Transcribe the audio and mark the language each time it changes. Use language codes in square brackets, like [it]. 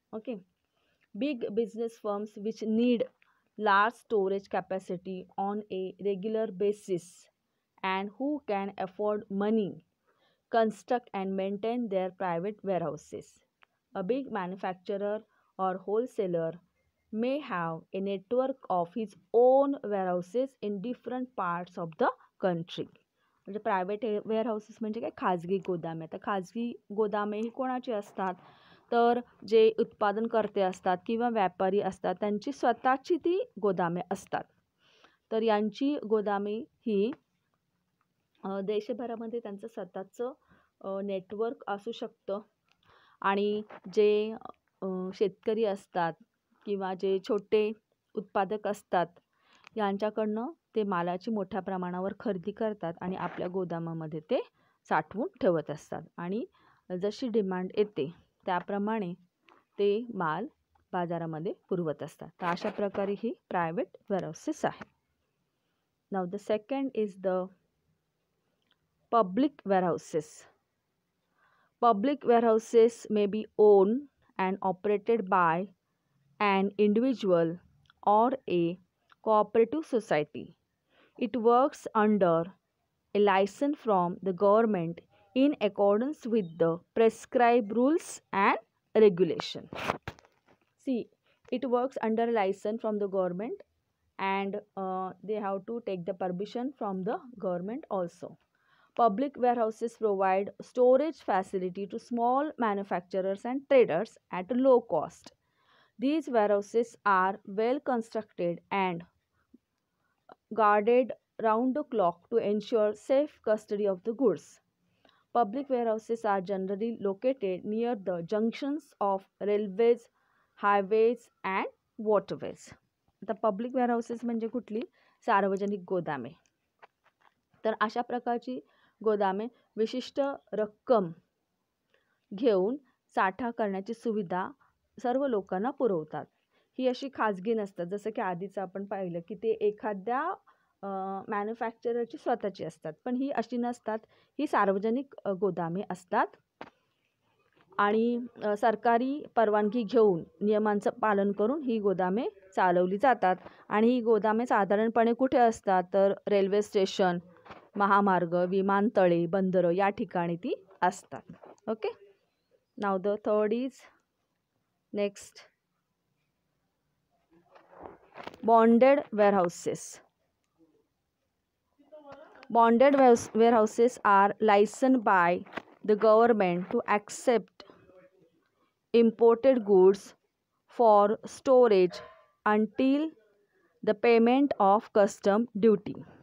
[en] Okay, big business firms which need large storage capacity on a regular basis and who can afford money construct and maintain their private warehouses. A big manufacturer or wholesaler may have a network of his own warehouses in different parts of the country. [mr] म्हणजे private warehouses म्हणजे काय, खाजगी गोदामे. तर खाजगी गोदामे ही कोणाची असतात, तर जे उत्पादनकर्ते असतात किंवा व्यापारी असतात त्यांची स्वतःची ती गोदामे असतात. तर यांची गोदामे ही देशभरामध्ये त्यांचं स्वतःचं नेटवर्क असू शकतं आणि जे शेतकरी असतात किंवा जे छोटे उत्पादक असतात यांच्याकडनं ते मालाची मोठ्या प्रमाणावर खरेदी करतात आणि आपल्या गोदामामध्ये ते साठवून ठेवत असतात आणि जशी डिमांड येते त्याप्रमाणे ते माल बाजारामध्ये पुरवत असतात. तर अशा प्रकारे ही प्रायव्हेट वेअरहाऊसेस आहे. [en] Now the second is the public warehouses. Public warehouses may be owned and operated by an individual or a cooperative society. It works under a license from the government in accordance with the prescribed rules and regulation. See, it works under a license from the government and they have to take the permission from the government also. Public warehouses provide storage facility to small manufacturers and traders at a low cost. These warehouses are well constructed and guarded round the clock to ensure safe custody of the goods. Public warehouses are generally located near the junctions of railways, highways and waterways. [mr] आता public warehouses म्हणजे कुठली, सार्वजनिक गोदामे. तर अशा प्रकारची गोदामे विशिष्ट रक्कम घेऊन साठा करण्याची सुविधा सर्व लोकांना पुरवतात. ही अशी खाजगी नसतात. जसं की आधीच आपण पाहिलं की ते एखाद्या मॅन्युफॅक्चररची स्वतःची असतात, पण ही अशी नसतात. ही सार्वजनिक गोदामे असतात आणि सरकारी परवानगी घेऊन नियमांचं पालन करून ही गोदामे चालवली जातात. आणि ही गोदामे साधारणपणे कुठे असतात तर रेल्वे स्टेशन, महामार्ग, विमानतळे, बंदरं या ठिकाणी ती असतात. Okay. [en] Now the third is next bonded warehouses. Bonded warehouses are licensed by the government to accept imported goods for storage until the payment of custom duty.